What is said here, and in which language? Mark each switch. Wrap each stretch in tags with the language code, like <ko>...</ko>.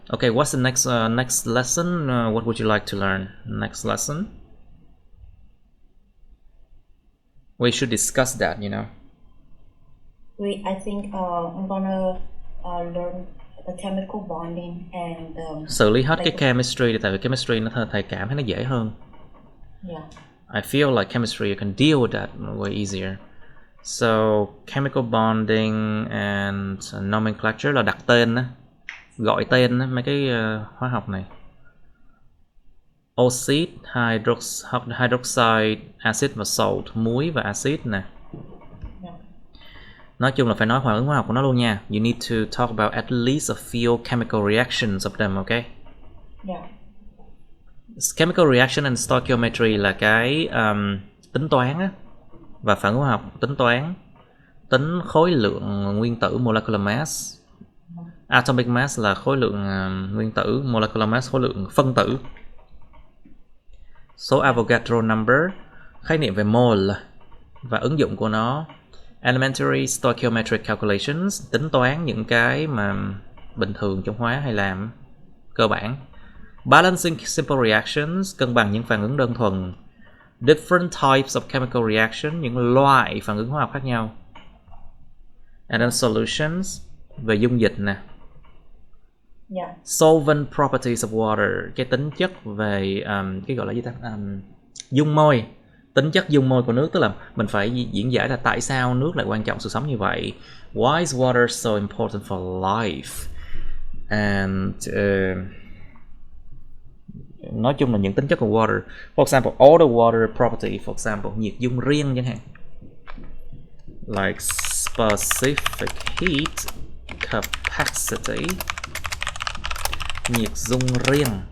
<en>Okay, what's the next lesson? What would you like to learn? Next lesson? We should discuss that, you know. I think I'm gonna learn the chemical bonding and</en> <vi>xử lý hết cái chemistry, tại vì chemistry nó thầy cảm thấy nó dễ hơn.</vi> <en>I feel like chemistry you can deal with that way easier. So chemical bonding and nomenclature</en> <vi>là đặt tên á, gọi tên á, mấy cái hóa học này. Oxide, hydroxide, acid và salt, muối và acid nè. Nói chung là phải nói phản ứng hóa học của nó luôn nha.</vi> <en>You need to talk about at least a few chemical reactions of them, okay? Chemical reaction and stoichiometry</en> <vi>là cái tính toán á, và phản ứng hóa học tính toán, tính khối lượng nguyên tử molecular mass. Atomic mass là khối lượng nguyên tử, molecular mass khối lượng phân tử. Số Avogadro number, khái niệm về mole và ứng dụng của nó.</vi> <en>Elementary stoichiometric calculations,</en> <vi>tính toán những cái mà bình thường trong hóa hay làm, cơ bản.</vi> <en>Balancing simple reactions,</en> <vi>cân bằng những phản ứng đơn thuần.</vi> <en>Different types of chemical reaction,</en> <vi>những loại phản ứng hóa học khác nhau.</vi> <en>And then solutions,</en> <vi>về dung dịch nè.</vi> <en>Solvent properties of water,</en> <vi>cái tính chất về cái gọi là gì ta? Dung môi, tính chất dung môi của nước, tức là mình phải diễn giải là tại sao nước lại quan trọng sự sống như vậy.</vi> <en>Why is water so important for life?</en> <vi>And nói chung là những tính chất của water.</vi> <en>For example, all the water property, for example,</en> <vi>nhiệt dung riêng chẳng hạn.</vi> <en>Like specific heat capacity,</en> <vi>nhiệt dung riêng</vi>